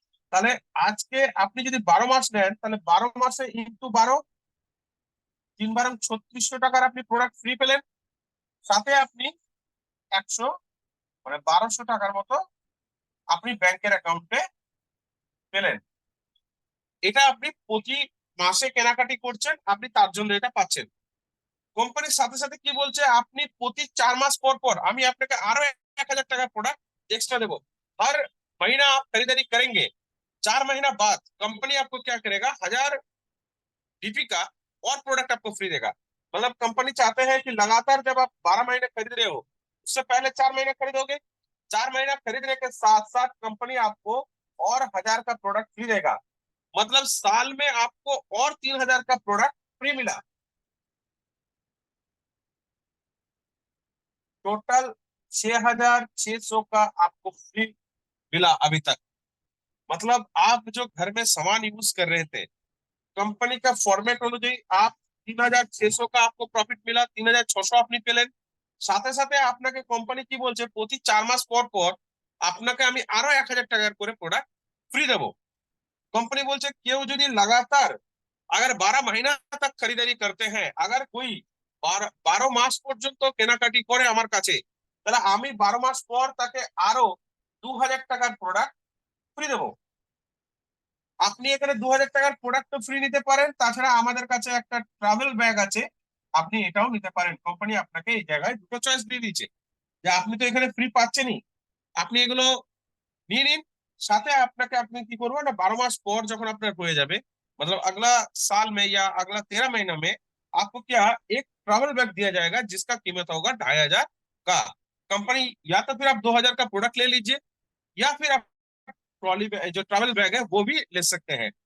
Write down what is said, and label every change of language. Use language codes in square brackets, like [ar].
[bn] তাহলে আজকে আপনি যদি 12 মাস নেন তাহলে 12 মাসে ইন্টু 12, 3 বার 3600 টাকার আপনি প্রোডাক্ট ফ্রি পেলেন, সাথে আপনি 100 মানে 1200 টাকার মতো আপনি ব্যাংকের অ্যাকাউন্টে পেলেন। এটা আপনি প্রতি মাসে কেনাকাটি করছেন, আপনি তার জন্য এটা পাচ্ছেন। কোম্পানির সাথে সাথে কি বলছে, আপনি প্রতি 4 মাস পর পর আমি আপনাকে আরো 1000 টাকার প্রোডাক্ট [hi] एक्स्ट्रा देवो। हर महीना आप खरीदारी करेंगे, 4 महीना बाद कंपनी आपको क्या करेगा, 1000 डीपी का और प्रोडक्ट आपको फ्री देगा। मतलब कंपनी चाहते हैं कि लगातार जब आप 12 महीने खरीद रहे हो उससे पहले 4 महीने खरीदोगे, 4 महीना खरीदने के साथ साथ कंपनी आपको और 1000 का प्रोडक्ट फ्री देगा। मतलब साल में आपको और 3000 का प्रोडक्ट फ्री मिला। टोटल 6600 का आपको फ्री मिला अभी तक। मतलब आप जो घर में सामान यूज कर रहे थे कंपनी का फॉर्मेट [bn] অনুযায়ী [hi] आप 3600 का आपको प्रॉफिट मिला, [bn] 3600 আপনি পেলেন। সাথে সাথে আপনাকে কোম্পানি কি বলছে, প্রতি 4 মাস পর পর আপনাকে আমি আরো 1000 টাকার করে প্রোডাক্ট ফ্রি দেবো। कंपनी बोलছে কেউ যদি [hi] लगातार अगर 12 महीना तक खरीदारी करते हैं, अगर कोई [bn] 12 মাস পর্যন্ত কেনাকাটি করে আমার কাছে, তাহলে আমি 12 মাস পর তাকে আরো 2000 টাকার প্রোডাক্ট ফ্রি দেবো। আপনি এখানে 2000 টাকার প্রোডাক্ট তো ফ্রি নিতে পারেন, তাছাড়া আমাদের কাছে একটা ট্রাভেল ব্যাগ আছে, আপনি এটাও নিতে পারেন। কোম্পানি আপনাকে এই জায়গায় দুটো চয়েস দিয়ে দিয়েছে যে আপনি তো এখানে ফ্রি পাচ্ছেনই, আপনি এগুলো নিয়ে নিন। সাথে আপনাকে আপনি কি করবেন না, 12 मास পর যখন আপনার হয়ে যাবে, [hi] मतलब अगला साल में या अगला 13 महीना में आपको क्या एक ट्रैवल बैग दिया जाएगा जिसका कीमत होगा 2500 का। कंपनी या तो फिर आप 2000 का प्रोडक्ट ले लीजिए, या फिर आप ट्रॉली जो ट्रैवल बैग है वो भी ले सकते हैं।